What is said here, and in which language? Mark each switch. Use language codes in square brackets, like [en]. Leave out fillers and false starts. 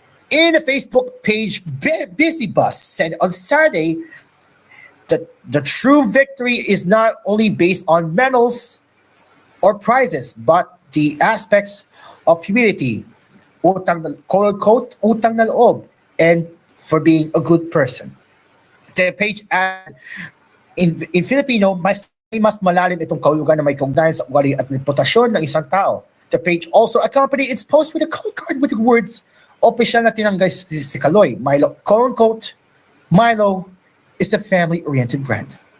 [en] In a Facebook page, Busy Bus said on Saturday that the true victory is not only based on medals or prizes, but the aspects of humility, quote-unquote, [tl] utang na loob, [en] and for being a good person. The page added, in Filipino, [tl] mas malalim itong kahulugan na may kaugnayan sa ugali at reputasyon ng isang tao. [en] The page also accompanied its post with a code card with the words, [tl] "Opisyal na tinanggay si Kaloy, Milo, [en] quote-unquote, Milo is a family-oriented brand."